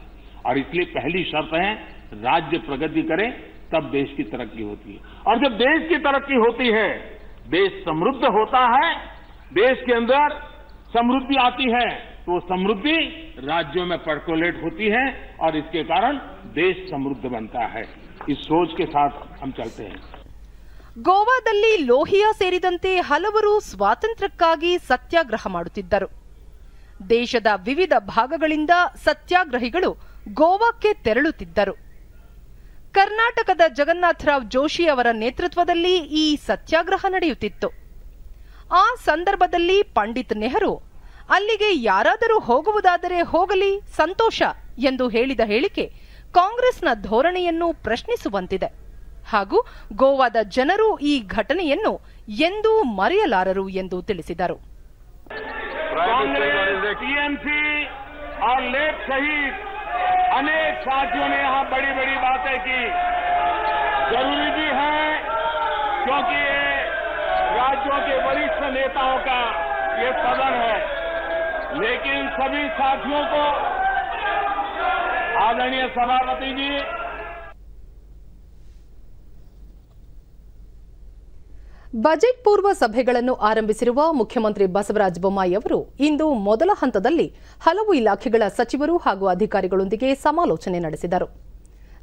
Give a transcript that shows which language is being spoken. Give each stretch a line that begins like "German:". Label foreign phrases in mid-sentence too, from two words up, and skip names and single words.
Hindi: और इसलिए पहली शर्त है राज्य प्रगति करे तब देश की तरक्की होती है. और जब देश की तरक्की होती है, देश समृद्ध होता है, देश के अंदर समृद्धि आती है, तो समृद्धि राज्यों में पर्कोलेट होती है और इसके कारण देश समृद्ध बनता है. इस सोच के साथ हम चलते हैं.
Kannada: ಗೋವಾದಲ್ಲಿ ಲೋಹಿಯಾ ಸೇರಿದಂತೆ ಹಲವರು ಸ್ವಾತಂತ್ರ್ಯಕ್ಕಾಗಿ ಸತ್ಯಾಗ್ರಹ ಮಾಡುತ್ತಿದ್ದರು. ದೇಶದ ವಿವಿಧ ಭಾಗಗಳಿಂದ ಸತ್ಯಾಗ್ರಹಿಗಳು ಗೋವಾಕ್ಕೆ ತೆರಳುತ್ತಿದ್ದರು. ಕರ್ನಾಟಕದ ಜಗನ್ನಾಥರಾವ್ ಜೋಶಿ ಅವರ ನೇತೃತ್ವದಲ್ಲಿ ಈ ಸತ್ಯಾಗ್ರಹ ನಡೆಯುತ್ತಿತ್ತು. ಆ ಸಂದರ್ಭದಲ್ಲಿ ಪಂಡಿತ್ ನೆಹರು ಅಲ್ಲಿಗೆ ಯಾರಾದರೂ ಹೋಗುವುದಾದರೆ ಹೋಗಲಿ, ಸಂತೋಷ ಎಂದು ಹೇಳಿದ ಹೇಳಿಕೆ ಕಾಂಗ್ರೆಸ್ನ ಧೋರಣೆಯನ್ನು ಪ್ರಶ್ನಿಸುವಂತಿದೆ. ಹಾಗೂ ಗೋವಾದ ಜನರು ಈ ಘಟನೆಯನ್ನು ಎಂದೂ ಮರೆಯಲಾರರು ಎಂದು ತಿಳಿಸಿದರು.
Hindi: टीएमसी और लेप सहित अनेक साथियों ने यहां बड़ी बड़ी बातें की. जरूरी भी है क्योंकि ये राज्यों के वरिष्ठ नेताओं का ये सदन है. लेकिन सभी साथियों को आदरणीय सभापति जी,
Kannada: ಬಜೆಟ್ ಪೂರ್ವ ಸಭೆಗಳನ್ನು ಆರಂಭಿಸಿರುವ ಮುಖ್ಯಮಂತ್ರಿ ಬಸವರಾಜ ಬೊಮ್ಮಾಯಿ ಅವರು ಇಂದು ಮೊದಲ ಹಂತದಲ್ಲಿ ಹಲವು ಇಲಾಖೆಗಳ ಸಚಿವರು ಹಾಗೂ ಅಧಿಕಾರಿಗಳೊಂದಿಗೆ ಸಮಾಲೋಚನೆ ನಡೆಸಿದರು.